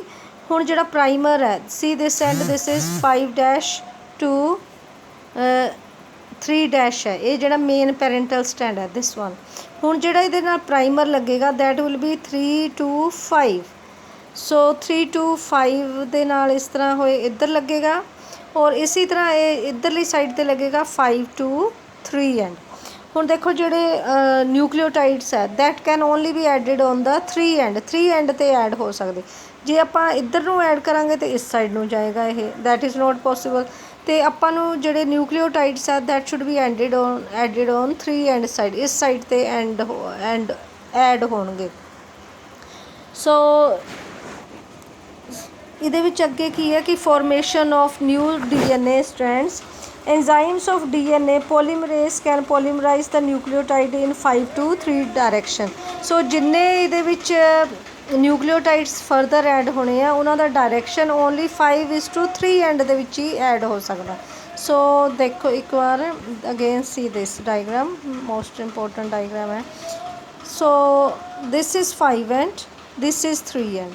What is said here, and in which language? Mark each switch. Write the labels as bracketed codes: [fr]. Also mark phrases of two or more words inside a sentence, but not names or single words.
[pa] ਹੁਣ ਜਿਹੜਾ ਪ੍ਰਾਈਮਰ ਹੈ, [en] see this and this is 5' to 3' [pa] ਹੈ, ਇਹ ਜਿਹੜਾ [en] main parental stand [pa] ਹੈ [en] this one. [pa] ਹੁਣ ਜਿਹੜਾ ਇਹਦੇ ਨਾਲ ਪ੍ਰਾਈਮਰ ਲੱਗੇਗਾ [en] that will be 3 to 5. [pa] ਸੋ 3 to 5 ਦੇ ਨਾਲ ਇਸ ਤਰ੍ਹਾਂ ਹੋਏ ਇੱਧਰ ਲੱਗੇਗਾ, ਔਰ ਇਸੇ ਤਰ੍ਹਾਂ ਇਹ ਇੱਧਰਲੀ ਸਾਈਡ 'ਤੇ ਲੱਗੇਗਾ [en] 5 to 3 end। [pa] ਹੁਣ ਦੇਖੋ ਜਿਹੜੇ ਨਿਊਕਲੀਓਟਾਈਡਸ ਹੈ [en] that can only be added on the 3 end. 3 end [pa] 'ਤੇ ਐਡ ਹੋ ਸਕਦੇ। ਜੇ ਆਪਾਂ ਇੱਧਰ ਨੂੰ ਐਡ ਕਰਾਂਗੇ ਤਾਂ ਇਸ ਸਾਈਡ ਨੂੰ ਜਾਏਗਾ ਇਹ, [en] that is not possible. [pa] ਅਤੇ ਆਪਾਂ ਨੂੰ ਜਿਹੜੇ ਨਿਊਕਲੀਓਟਾਈਡਸ ਹੈ [en] that should be added on 3 end side, [pa] ਇਸ ਸਾਈਡ 'ਤੇ ਐਡ ਹੋਣਗੇ। ਸੋ ਇਹਦੇ ਵਿੱਚ ਅੱਗੇ ਕੀ ਹੈ ਕਿ [en] formation of new DNA strands. enzymes of DNA polymerase can polymerize the nucleotide in 5 to 3 direction। [pa] ਸੋ ਜਿੰਨੇ ਇਹਦੇ ਵਿੱਚ [en] nucleotides further add [pa] ਹੋਣੇ ਆ ਉਹਨਾਂ ਦਾ ਡਾਇਰੈਕਸ਼ਨ [en] only 5:3 end [pa] ਦੇ ਵਿੱਚ ਹੀ ਐਡ ਹੋ ਸਕਦਾ। ਸੋ ਦੇਖੋ ਇੱਕ ਵਾਰ [en] again see this diagram, most important diagram [pa] ਹੈ। [en] So this is 5 end, this is 3 end.